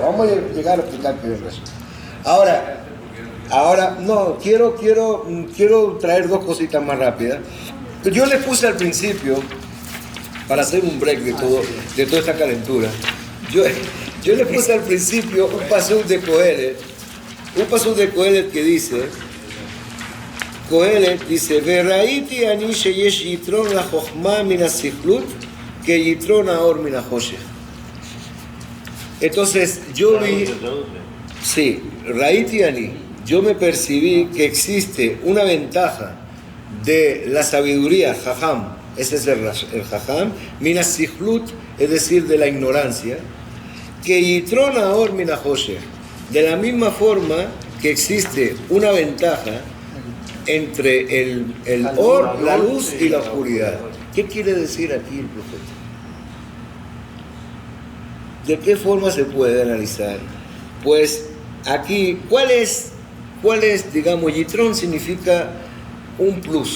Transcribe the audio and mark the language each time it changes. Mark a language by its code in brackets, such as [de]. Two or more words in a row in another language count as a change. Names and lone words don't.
[es] Vamos a llegar a explicar qué es el Rashá. Ahora, no, quiero traer dos cositas más rápidas. Yo les puse al principio, para hacer un break de toda esta calentura, yo les puse al principio un pasuk de Kohelet que dice, [he] וראיתי אני שיש יתרון לחכמה מן הסכלות que יתרון האור מן החושך. [es] Entonces yo vi, sí, [he] ראיתי אני, [es] yo me percibí que existe una ventaja de la sabiduría, jajam, ese es el jajam, [he] מן הסכלות, [es] es decir, de la ignorancia, que [he] יתרון האור מן החושך. [es] De la misma forma que existe una ventaja entre el or, la luz y la oscuridad. ¿Qué quiere decir aquí el profeta? ¿De qué forma se puede analizar? Pues aquí, ¿cuál es, digamos, yitrón significa un plus?